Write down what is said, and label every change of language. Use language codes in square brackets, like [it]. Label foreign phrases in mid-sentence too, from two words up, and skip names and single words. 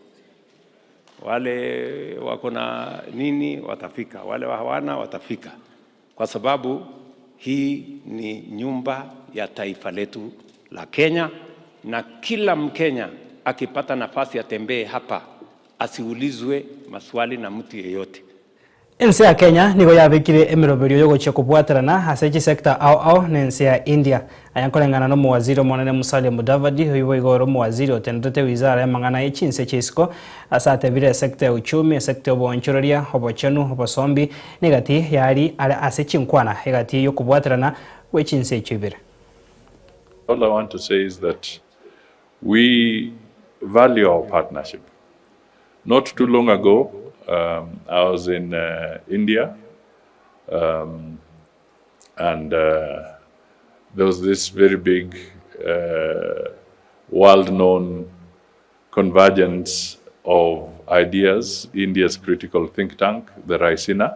[sw] Wale wako na nini watafika, wale hawana watafika. Kwa sababu hii ni nyumba ya taifa letu la Kenya, na kila Mkenya akipata nafasi atembee hapa asiulizwe maswali na mtu yeyote. [guz] Ensi ya Kenya nigo yabikire emiroberio yo goche kubwaterana ase sector au nensi ya India ayankolengana no muwaziri monene Musalia Mudavadi oyibo igoro muwaziri otendete wizara ya mang'ana echinse chisiko asate bire sector ya uchumi, sector ya obonchororia, obochenu, obosombi negati yari ase chinkwana egati yo kubwaterana wechinse chibire. [en] All I want to say is that we value our partnership. Not too long ago, I was in India, and there was this very big world-known convergence of ideas, India's critical think tank, the Raisina.